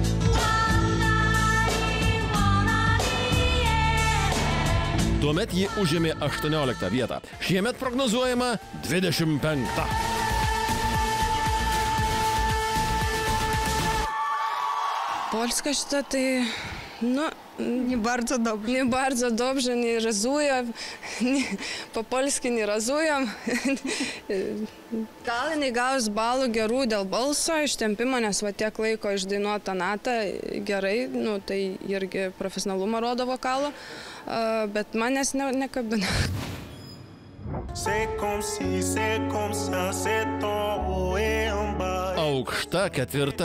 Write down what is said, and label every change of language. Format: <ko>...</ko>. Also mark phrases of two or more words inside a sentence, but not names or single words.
<lt>Tuomet ji užėmė 18 vietą. Šiemet prognozuojama 25. Polska šita tai, ну,</lt> <pl>не bardzo dobrze.</pl> <ru>Не</ru> <pl>bardzo dobrze,</pl> <ru>не разуем, по-польски не разуем.</ru> <lt>Gal jinai gaus balų gerų dėl balso ištempimo, nes va tiek laiko išdainuota natą gerai, nu, tai irgi profesionalumą rodo vokalo, bet manęs nekabina. Aukšta 4.</lt>